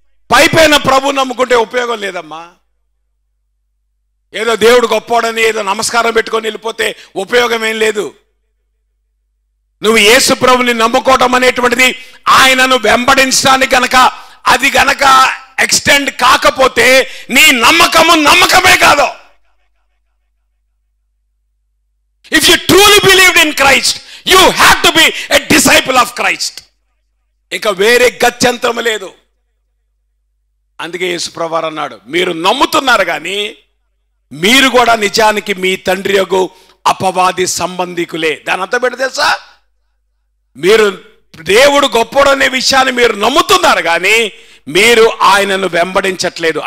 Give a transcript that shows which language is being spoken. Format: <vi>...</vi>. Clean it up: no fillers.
<te>పైపైన ప్రభు నమ్ముకుంటే ఉపయోగం లేదమ్మా. ఏదో దేవుడు గొప్పోడని ఏదో నమస్కారం పెట్టుకొని వెళ్ళిపోతే ఉపయోగం ఏం లేదు. నువ్వు యేసు ప్రభుని నమ్ముకోవటం అనేటువంటిది ఆయనను వెంబడించడానికి గనక, అది గనక ఎక్స్టెండ్ కాకపోతే నీ నమ్మకమే కాదు.</te> <en>If you truly believed in Christ, you have to be a disciple of Christ.</en> <te>ఇక వేరే గత్యంతరం లేదు. అందుకే యేసుప్రభువారు అన్నాడు, మీరు నమ్ముతున్నారు కానీ మీరు కూడా నిజానికి మీ తండ్రి యొక్క అపవాది సంబంధికులే. దాని అంతా పెట్టి తెలుసా, మీరు దేవుడు గొప్పడనే విషయాన్ని మీరు నమ్ముతున్నారు కానీ మీరు ఆయనను వెంబడించట్లేదు.</te>